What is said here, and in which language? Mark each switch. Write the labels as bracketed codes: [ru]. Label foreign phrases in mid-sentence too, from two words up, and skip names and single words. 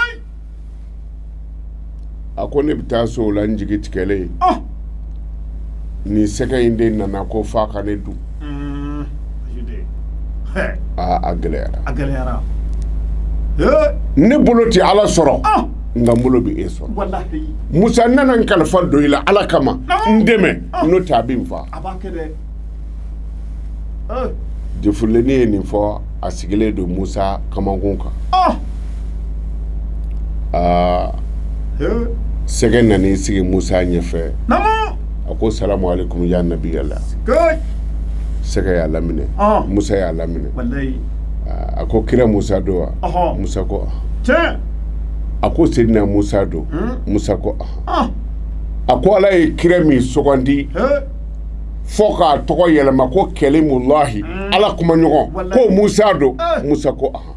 [bm] a ko ne bɛ taa so o la n jigi tigɛlen nin sɛgɛ in de nana ko fa ka ne dun a gɛlɛyara ne bolo tɛ ala sɔrɔ nka n bolo bɛ e sɔrɔ Musa nana n kalifa don i la ala kama n dɛmɛ n'o tɛ a bɛ n faa jifilenni ye nin fɔ a sigilen don Musa kamankun kan sɛgɛ nan'i sigi Musa ɲɛfɛ a ko [ar] السلام عليكم يا نبي الله [bm] sɛgɛ y'a laminɛ Musa y'a laminɛ a ko kira Musa don wa Musa ko a ko Seydina Musa don Musa ko a ko ala ye kira min sugandi fɔ k'a tɔgɔ yɛlɛma ko Kalimullahi ala kuma ɲɔgɔn ko Musa don Musa ko